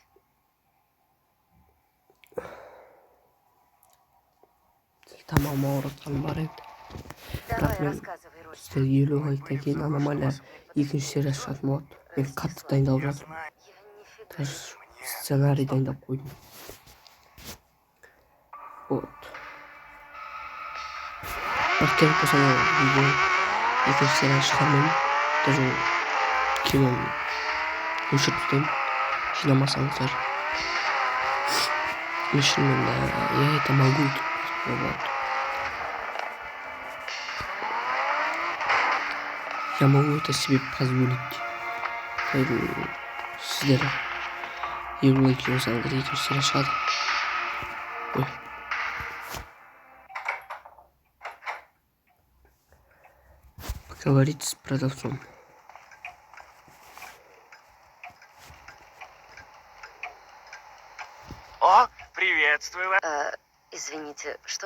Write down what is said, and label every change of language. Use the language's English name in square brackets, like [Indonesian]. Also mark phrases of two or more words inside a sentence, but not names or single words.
[Kazakh] Тамам ауыртқан бар еді. [Russian] Давай, [Kazakh] мен [Russian] рассказывай, Рось. [Kazakh] сіздерге елу айдан кейін аномалия екінші серия шығатын болады. Мен қатты дайындалып жатырмын. [Russian] Я нифига. [Kazakh] Даже сценарий дайындап қойдым. Вот. Бірақ керек болса видео екінші серия шығармаймын. Даже киноны өшіріп тастаймын. Жинамасаңыздар. Мен шынымен [Russian] я это могу. [Kazakh] Вот. [Russian] Я могу это себе позволить. [Kazakh] Поэтому сіздер елу лайк болсаңыздар екінші серия шығады. Ой. [Russian] Поговорить с продавцом. О, приветствую вас. Извините, что?